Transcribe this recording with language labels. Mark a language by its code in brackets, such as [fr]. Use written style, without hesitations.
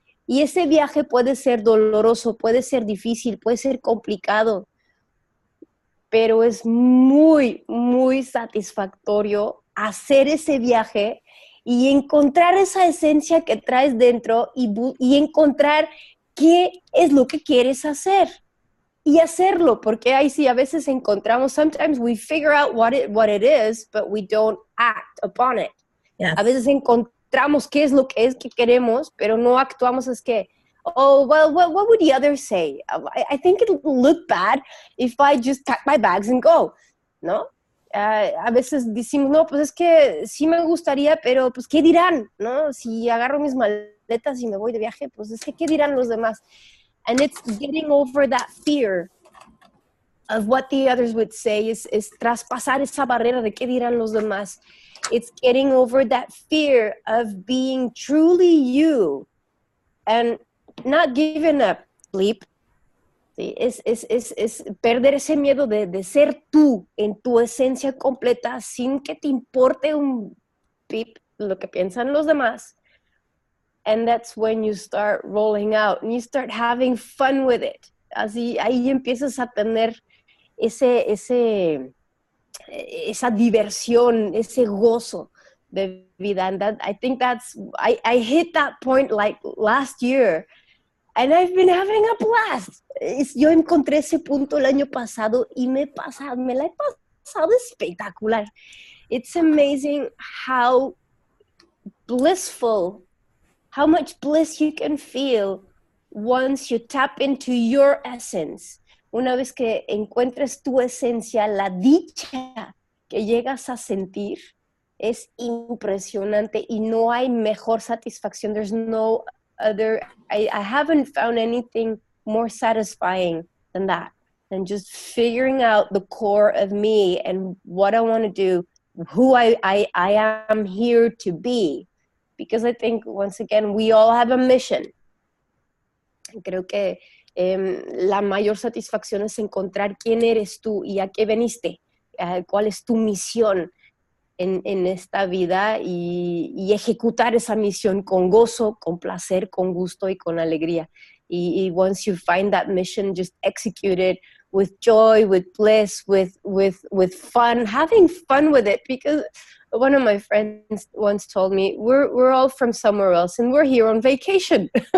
[es] Y ese viaje puede ser doloroso, puede ser difícil, puede ser complicado, pero es muy, muy satisfactorio hacer ese viaje y encontrar esa esencia que traes dentro y encontrar qué es lo que quieres hacer y hacerlo, porque ahí sí a veces encontramos, [en] sometimes we figure out what it is, but we don't act upon it. Yes. [es] A veces encontramos qué es lo que queremos, pero no actuamos. Es que, [en] oh, well, what would the others say? I think it'll look bad if I just pack my bags and go, [es] ¿no? A veces decimos, no, pues es que sí me gustaría, pero pues ¿qué dirán? ¿No? Si agarro mis maletas y me voy de viaje, pues es que ¿qué dirán los demás? [en] And it's getting over that fear of what the others would say, [es] es traspasar esa barrera de qué dirán los demás [en] It's getting over that fear of being truly you and not giving up sleep. [es] Sí, es perder ese miedo de ser tú en tu esencia completa sin que te importe un pip lo que piensan los demás. [en] And that's when you start rolling out and you start having fun with it. [es] Así, ahí empiezas a tener esa diversión, ese gozo de vida. [en] And that, I think I hit that point like last year. And I've been having a blast. [es] Yo encontré ese punto el año pasado y me la he pasado espectacular. [en] It's amazing how much bliss you can feel once you tap into your essence. [es] Una vez que encuentres tu esencia, la dicha que llegas a sentir es impresionante y no hay mejor satisfacción. [en] There's no other, I haven't found anything more satisfying than that, than just figuring out the core of me and what I want to do, who I am here to be. Because I think, once again, we all have a mission. [es] Creo que la mayor satisfacción es encontrar quién eres tú y a qué veniste, cuál es tu misión en esta vida y ejecutar esa misión con gozo, con placer, con gusto y con alegría. [en] Y once you find that mission, just execute it with joy, with bliss, with fun, having fun with it. Because one of my friends once told me, we're all from somewhere else and we're here on vacation.